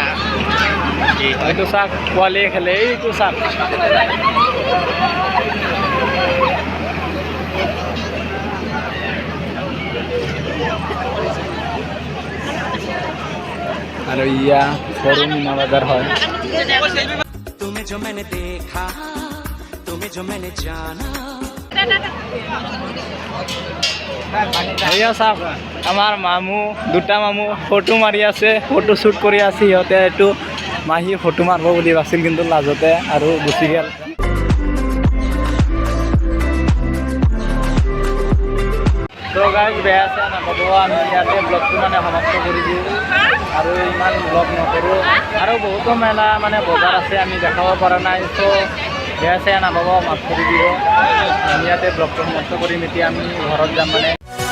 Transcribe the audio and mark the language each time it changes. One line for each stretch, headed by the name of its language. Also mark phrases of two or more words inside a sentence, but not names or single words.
Assamese: এইটো চাওক পোৱালিয়ে খেলে এইটো চাওক আৰু ইয়া সৰু মীনা বজাৰ হয়
Hindi: तुम्हें जो मैंने देखा तुम्हें जो मैंने जाना
Assamese: এয়া চাওক আমাৰ মামু দুটা মামু ফটো মাৰি আছে ফটো শ্বুট কৰি আছে সিহঁতে এইটো মাহী ফটো মাৰিব বুলি ভাবিছিল কিন্তু লাজতে আৰু গুচি গ'ল তো গাইজ বেয়া আছে নাপাব আমি ইয়াতে ব্লগটো মানে সমাপ্ত কৰি দিওঁ আৰু ইমান ব্লগ নকৰোঁ আৰু বহুতো মেলা মানে বজাৰ আছে আমি দেখাব পৰা নাই তো বেয়া চেয়া নাপাব মাফ কৰি দিব আমি ইয়াতে ব্লগটো সমাপ্ত কৰিম এতিয়া আমি ঘৰত যাম মানে